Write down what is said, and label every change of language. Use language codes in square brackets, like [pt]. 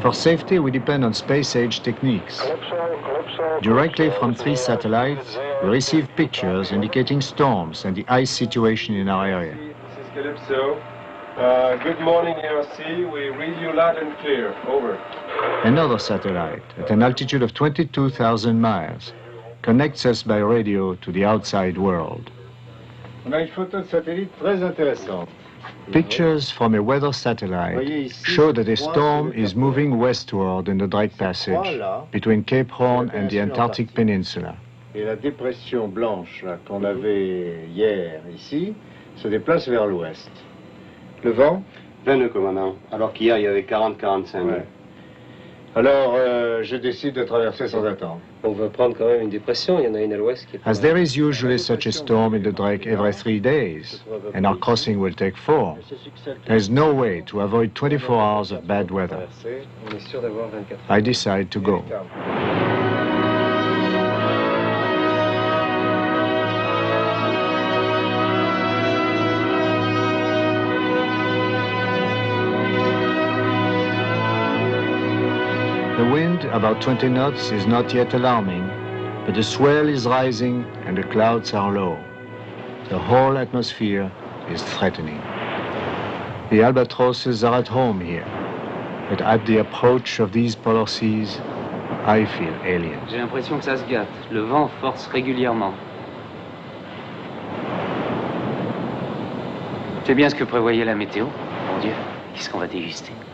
[en] For safety, we depend on space-age techniques. Directly from 3 satellites, we receive pictures indicating storms and the ice situation in our area. This is Calypso. Good morning, RC. We read you loud and clear. Over. Another satellite, at an altitude of 22,000 miles, connects us by radio to the outside world. [fr] On a une photo de satellite très intéressante. [en] Pictures from a weather satellite show that a storm is moving westward in the Drake Passage between Cape Horn and the Antarctic Peninsula. [fr] Et la dépression blanche qu'on avait hier ici se déplace vers l'ouest. Le vent 20 nœuds, commandant, alors qu'hier il y avait 40-45 nœuds. Alors, je décide de traverser sans attendre. On va prendre quand même une dépression, il y en a une à l'ouest qui est... [en] As there is usually such a storm in the Drake every 3 days, and our crossing will take 4, there is no way to avoid 24 hours of bad weather. [fr] On est sûr d'avoir 24 [en] I decide to go. The wind, about 20 knots, is not yet alarming, but the swell is rising and the clouds are low. The whole atmosphere is threatening. The albatrosses are at home here, but at the approach of these polar seas, I feel alien. [fr] J'ai l'impression que ça se gâte. Le vent force régulièrement. C'est bien ce que prévoyait la météo. Mon Dieu, qu'est-ce qu'on va déguster?